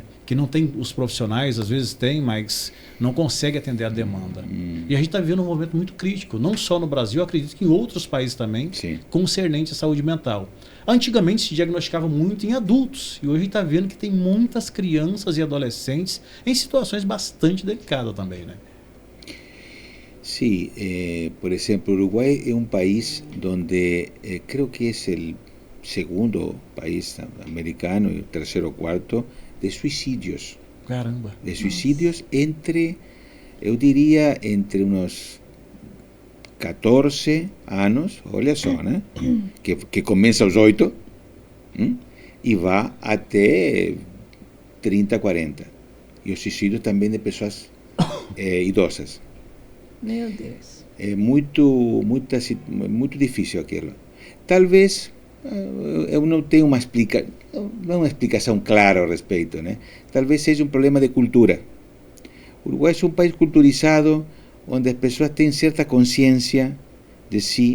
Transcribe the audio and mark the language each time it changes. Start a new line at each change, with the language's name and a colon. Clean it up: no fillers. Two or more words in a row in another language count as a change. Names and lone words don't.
Portuguese: Que não tem os profissionais, às vezes tem, mas não consegue atender a demanda. E a gente está vivendo um momento muito crítico, não só no Brasil, eu acredito que em outros países também, concernente à saúde mental. Antigamente se diagnosticava muito em adultos, e hoje a gente está vendo que tem muitas crianças e adolescentes em situações bastante delicadas também, né?
Spanish: Sí, por ejemplo, Uruguay es un país donde creo que es el segundo país americano y el tercero o cuarto de suicidios.
Portuguese: Caramba.
Spanish: De suicidios entre, yo diría, entre unos 14 años,
Portuguese: olha só, né?
Spanish: que comienza a los 8 y va hasta 30, 40. Y los suicidios también de personas idosas.
Portuguese: Meu Deus. É muito difícil aquilo. Talvez eu não tenho uma explicação clara a respeito, né? Talvez seja um problema de cultura. O Uruguai é um país culturizado, onde as pessoas têm certa consciência de si.